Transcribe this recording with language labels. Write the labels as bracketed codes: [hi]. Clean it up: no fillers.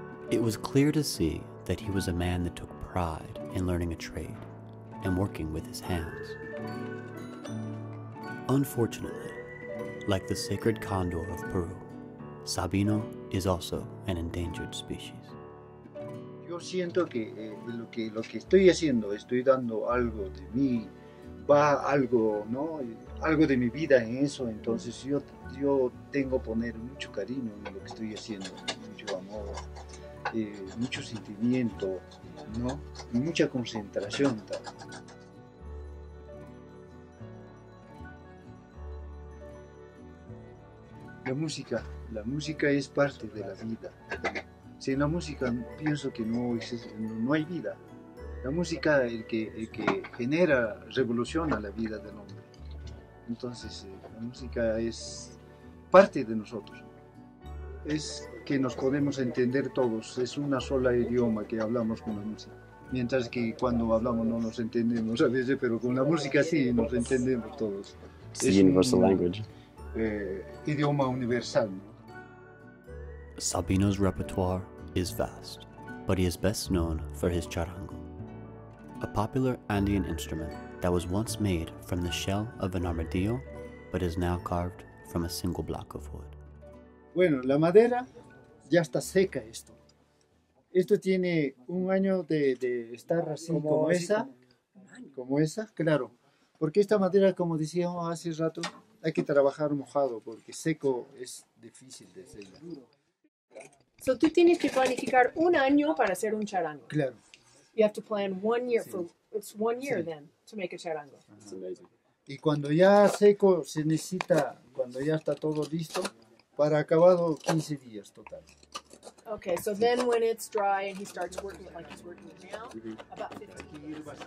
[en] It was clear to see that he was a man that took pride in learning a trade and working with his hands. Unfortunately, like the sacred condor of Peru, Sabino is also an endangered species. [es] Yo siento que lo que estoy haciendo, estoy dando algo de mí, va algo, ¿no? Algo de mi vida en eso, entonces yo tengo que poner mucho cariño en lo que estoy haciendo, mucho amor, mucho sentimiento, ¿no? Y mucha concentración también. La música es parte de la vida. Sin la música pienso que no hay vida. La música es el que genera, revoluciona la vida del hombre. Entonces la música es parte de nosotros. Es que nos podemos entender todos, es una sola idioma que hablamos con la música. Mientras que cuando hablamos no nos entendemos a veces, pero con la música sí nos entendemos todos. [en] It's the universal language. [es] Idioma universal, ¿no? [en] Sabino's repertoire is vast, but he is best known for his charango, a popular Andean instrument that was once made from the shell of an armadillo, but is now carved from a single block of wood. [es] Bueno, la madera ya está seca esto. Esto tiene un año de estar así como esa, claro. Porque esta madera, como decíamos hace rato, hay que trabajar mojado porque seco es difícil de hacerlo. So tú tienes que planificar un año para hacer un charango. Claro. [en] You have to plan 1 year [es] Sí. [en] for, it's 1 year [es] Sí. [en] then to make a charango. It's amazing. [es] Y cuando ya seco se necesita, cuando ya está todo listo, para acabado 15 días total. [en] Okay, so then when it's dry and he starts working it like he's working it now, about 15.